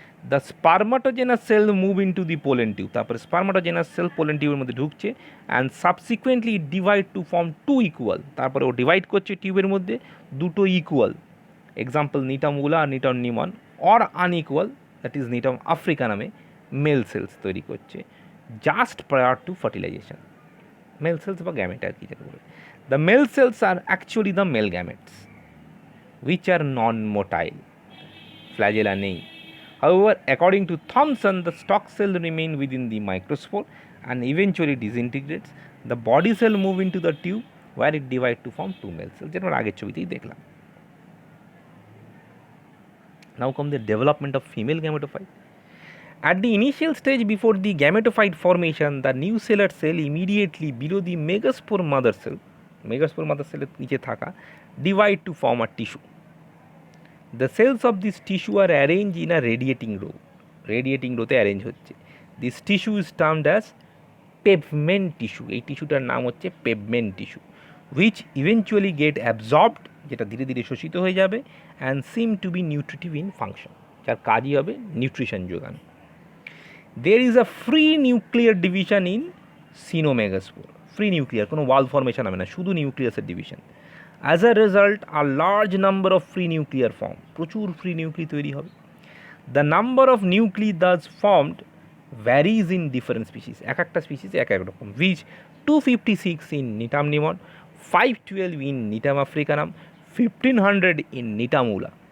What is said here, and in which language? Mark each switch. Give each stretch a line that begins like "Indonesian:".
English: the spermatogenous cell move into the pollen tube,
Bangla: তারপরে স্পার্মাটোজেনাস sell pollen টিউবের মধ্যে ঢুকছে,
English: and subsequently divide to form two equal,
Bangla: তারপরে ও divide করছে টিউবের মধ্যে দুটো equal,
English: Example Gnetum ula আর Gnetum gnemon, or unequal, that is Gnetum Africa নামে male cells তৈরি করছে just prior to fertilisation.
Bangla: Mail sales বা গ্যামেট আর কি যেটা বলে।
English: The male cells are actually the male gametes which are non-motile, flagella নেই। However, according to Thomson, the stalk cell remain within the microspore and eventually disintegrates. The body cell move into the tube where it divide to form two male cells,
Bangla: যেটা আমরা আগের ছবিতেই দেখলাম।
English: Now come the development of female gametophyte. At the initial stage before the gametophyte formation, the nucellar cell immediately below the megaspore mother cell
Bangla: এর নিচে থাকা
English: divide to form a tissue. The cells of this tissue are arranged in a radiating row
Bangla: তে arrange হচ্ছে।
English: This tissue is termed as pavement tissue,
Bangla: এই টিস্যুটার নাম হচ্ছে
English: pavement tissue, which eventually get absorbed,
Bangla: যেটা ধীরে ধীরে শোষিত হয়ে যাবে,
English: and seem to be nutritive in function,
Bangla: যার কাজই হবে নিউট্রিশন যোগান।
English: There is a free nuclear division in cynomegalospore, free nuclear,
Bangla: কোনো ওয়াল ফর্মেশন হবে না, শুধু নিউক্লিয়াসের division.
English: As a result, a large number of free nuclear form,
Bangla: প্রচুর ফ্রি নিউক্লি তৈরি হবে।
English: The number of nuclei thus formed varies in different species,
Bangla: এক একটা স্পিসিস এক এক রকম,
English: which 256 in Gnetum nimon, 512 in Gnetum africanum, 1500 in Gnetum ula.